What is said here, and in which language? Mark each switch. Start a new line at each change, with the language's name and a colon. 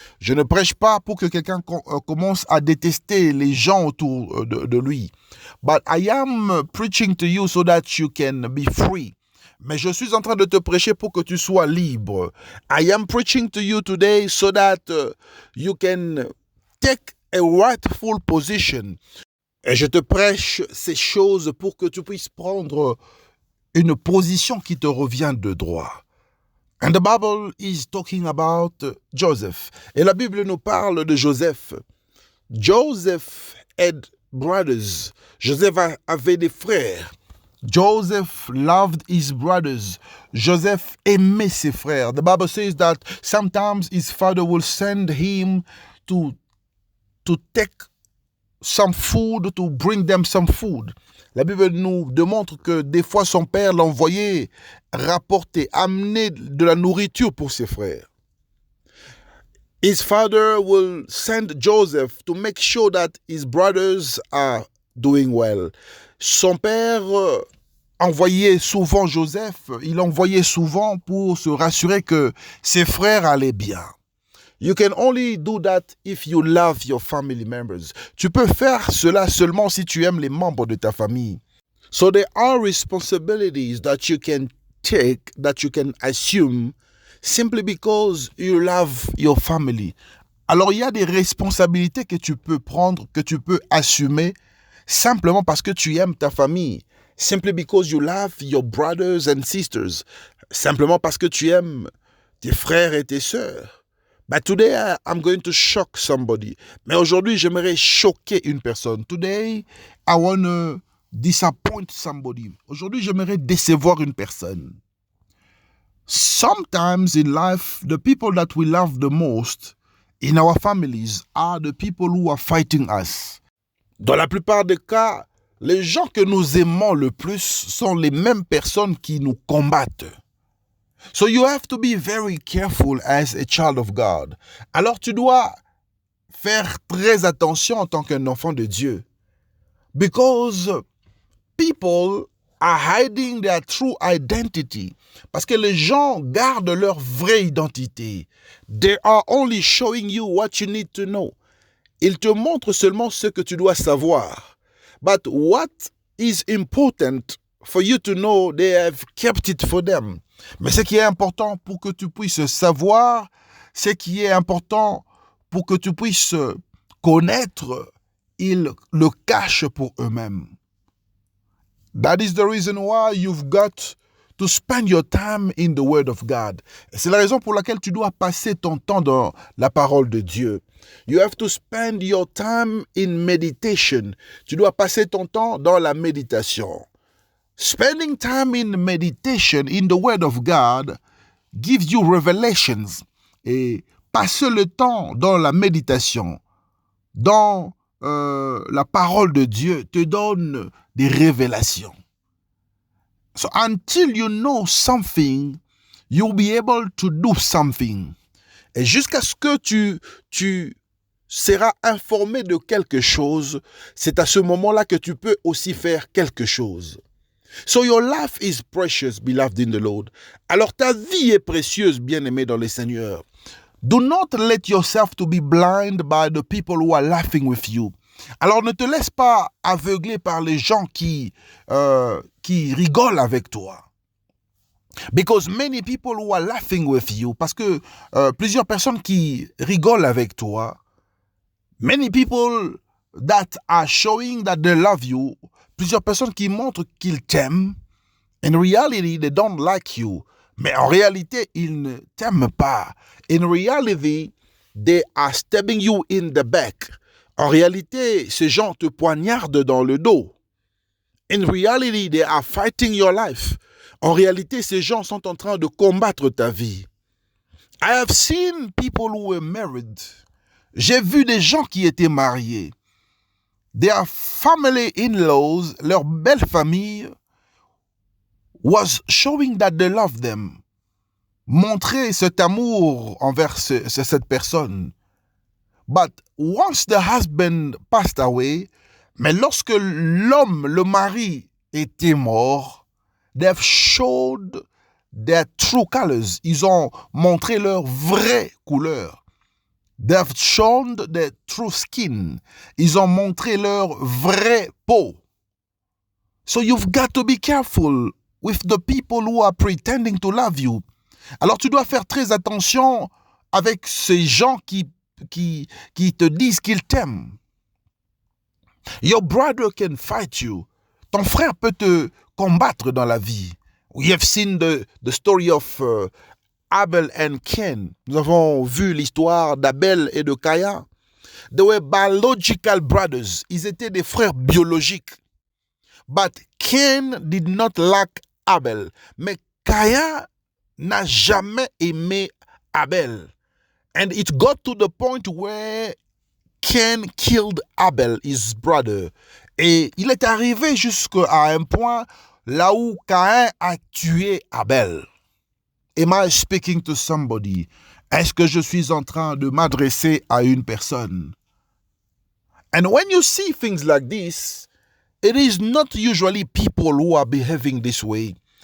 French: Je ne prêche pas pour que quelqu'un commence à détester les gens autour de lui.
English: But I am preaching to you so that you can be free.
French: Mais je suis en train de te prêcher pour que tu sois libre.
English: I am preaching to you today so that you can take a rightful position.
French: Et je te prêche ces choses pour que tu puisses prendre une position qui te revient de droit.
English: And the Bible is talking about Joseph.
French: Et la Bible nous parle de Joseph.
English: Joseph had brothers.
French: Joseph avait des frères.
English: Joseph loved his brothers.
French: Joseph aimait ses frères.
English: The Bible says that sometimes his father will send him to take some food, to bring them some food.
French: La Bible nous démontre que des fois son père l'envoyait rapporter, amener de la nourriture pour ses frères.
English: His father will send Joseph to make sure that his brothers are doing well.
French: Son père envoyait souvent Joseph, il envoyait souvent pour se rassurer que ses frères allaient bien.
English: You can only do that if you love your family members.
French: Tu peux faire cela seulement si tu aimes les membres de ta famille.
English: So there are responsibilities that you can take, that you can assume, simply because you love your family.
French: Alors il y a des responsabilités que tu peux prendre, que tu peux assumer, simplement parce que tu aimes ta famille.
English: Simply because you love your brothers and sisters.
French: Simplement parce que tu aimes tes frères et tes sœurs.
English: But today, I'm going to shock somebody.
French: Mais aujourd'hui, j'aimerais choquer une personne.
English: Today, I want to disappoint somebody.
French: Aujourd'hui, j'aimerais décevoir une personne.
English: Sometimes in life, the people that we love the most in our families are the people who are fighting us.
French: Dans la plupart des cas, les gens que nous aimons le plus sont les mêmes personnes qui nous combattent.
English: So you have to be very careful as a child of God.
French: Alors tu dois faire très attention en tant qu'un enfant de Dieu.
English: Because people are hiding their true identity.
French: Parce que les gens gardent leur vraie identité.
English: They are only showing you what you need to know.
French: Ils te montrent seulement ce que tu dois savoir.
English: But what is important for you to know, they have kept it for them.
French: Mais ce qui est important pour que tu puisses savoir, ce qui est important pour que tu puisses connaître, ils le cachent pour eux-mêmes.
English: That is the reason why you've got to spend your time in the Word of God.
French: Et c'est la raison pour laquelle tu dois passer ton temps dans la parole de Dieu.
English: You have to spend your time in meditation.
French: Tu dois passer ton temps dans la méditation.
English: Spending time in meditation in the Word of God gives you revelations.
French: Et passer le temps dans la méditation, dans la parole de Dieu, te donne des révélations.
English: So until you know something, you'll be able to do something.
French: Et jusqu'à ce que tu seras informé de quelque chose, c'est à ce moment-là que tu peux aussi faire quelque chose.
English: So your life is precious, beloved in the Lord.
French: Alors ta vie est précieuse, bien-aimé dans le Seigneur.
English: Do not let yourself to be blind by the people who are laughing with you.
French: Alors ne te laisse pas aveugler par les gens qui rigolent avec toi.
English: Because many people who are laughing with you,
French: parce que plusieurs personnes qui rigolent avec toi,
English: many people that are showing that they love you,
French: plusieurs personnes qui montrent qu'ils t'aiment,
English: in reality, they don't like you.
French: Mais en réalité, ils ne t'aiment pas.
English: In reality, they are stabbing you in the back.
French: En réalité, ces gens te poignardent dans le dos.
English: In reality, they are fighting your life.
French: En réalité, ces gens sont en train de combattre ta vie.
English: I have seen people who were married.
French: J'ai vu des gens qui étaient mariés.
English: their family in-laws,
French: leur belle famille,
English: was showing that they love them.
French: Montrer cet amour envers cette personne.
English: But once the husband passed away,
French: mais lorsque l'homme, le mari, était mort,
English: they've showed their true colors.
French: Ils ont montré leur vraie couleur.
English: They've shown their true skin.
French: Ils ont montré leur vraie peau.
English: So you've got to be careful with the people who are pretending to love you.
French: Alors tu dois faire très attention avec ces gens qui te disent qu'ils t'aiment.
English: Your brother can fight you.
French: Ton frère peut te combattre dans la vie.
English: We have seen the story of Abel and Cain.
French: Nous avons vu l'histoire d'Abel et de Caïn.
English: They were biological brothers.
French: Ils étaient des frères biologiques.
English: But Cain did not like Abel.
French: Mais Caïn n'a jamais aimé Abel.
English: And it got to the point where Cain killed Abel, his brother.
French: Et il est arrivé jusqu'à un point là où Caïn a tué Abel.
English: Am I speaking to somebody?
French: Est-ce que je suis en train de m'adresser à une personne?
English: And when you see things like this, it is not usually people who are behaving this way.